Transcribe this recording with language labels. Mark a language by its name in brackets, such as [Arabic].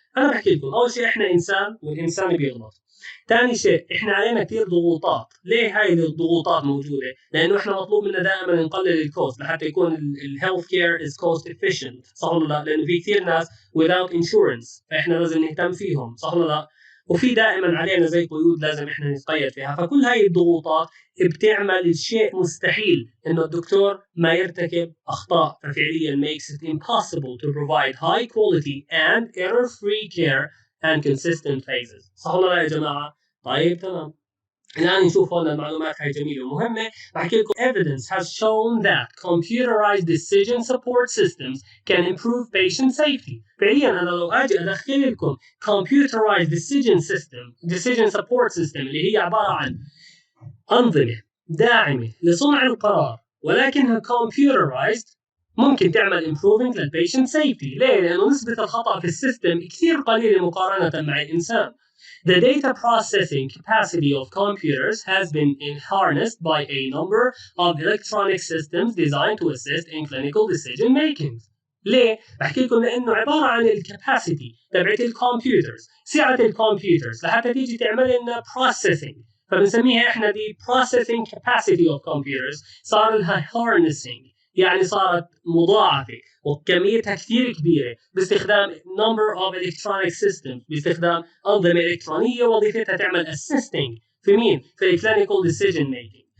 [Arabic] انا بحكي لكم اول شيء احنا انسان والانسان بيغلط. ثاني شيء احنا علينا كثير ضغوطات. ليه هاي الضغوطات موجوده؟ لانه احنا مطلوب منا دائما نقلل الكوست لحتى يكون الهيلث كير از كوست افيشنت، صح ولا لا؟ لانه في كثير ناس [English] without insurance [Arabic] فاحنا لازم نهتم فيهم، صح ولا لا؟ وفي دائما علينا زي قيود لازم احنا نتقيد فيها. فكل هاي الضغوطات بتعمل الشيء مستحيل انه الدكتور ما يرتكب اخطاء، ففعليا [English] makes it impossible to provide high quality and error free care and consistent phases. [Arabic] صح ولا لا يا جماعه؟ طيب تمام. الآن نشوف هون المعلومات هاي جميلة ومهمة. بحكي لكم [English] evidence has shown that computerized decision support systems can improve patient safety. [Arabic] فعليا أنا لو أجي أدخل لكم [English] computerized decision support system [Arabic] اللي هي عبارة عن أنظمة داعمة لصنع القرار ولكنها computerized، ممكن تعمل improving للبيشنت safety. ليه؟ لأنه نسبة الخطأ في السيستم كثير قليلة مقارنة مع الإنسان. [English] The data processing capacity of computers has been harnessed by a number of electronic systems designed to assist in clinical decision making. [Arabic] ليه؟ بحكي لكم لأنه عبارة عن الكاباسيتي تبعت الكمبيوترز، سعة الكمبيوترز لحتى تيجي تعمل لنا processing، فبنسميها احنا دي [English] processing capacity of computers، [Arabic] صار لها harnessing يعني صارت مضاعفة وكميتها كثير كبيرة باستخدام number of electronic systems، باستخدام أنظمة إلكترونية وظيفتها تعمل assisting في مين؟ في [English] clinical decision making.